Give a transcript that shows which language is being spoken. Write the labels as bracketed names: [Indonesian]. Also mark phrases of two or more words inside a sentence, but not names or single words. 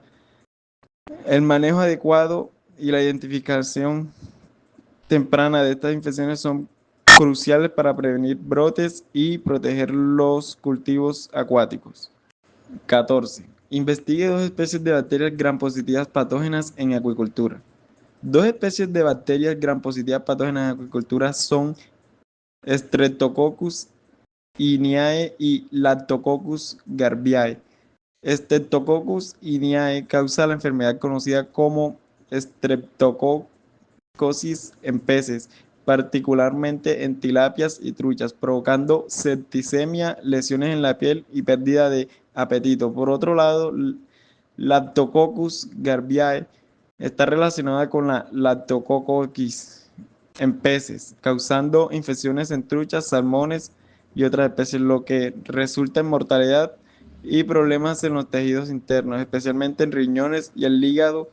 [Spanish] El manejo adecuado y la identificación temprana de estas infecciones son cruciales para prevenir brotes y proteger los cultivos acuáticos. 14. Investigue 2 especies de bacterias gram positivas patógenas en acuicultura. 2 especies de bacterias gram positivas patógenas en acuicultura son Streptococcus iniae y Lactococcus garbiae. Streptococcus iniae causa la enfermedad conocida como streptococosis en peces, particularmente en tilapias y truchas, provocando septicemia, lesiones en la piel y pérdida de apetito. Por otro lado, Lactococcus garbiae está relacionada con la Lactococcus en peces, causando infecciones en truchas, salmones y otras especies, lo que resulta en mortalidad y problemas en los tejidos internos, especialmente en riñones y el hígado.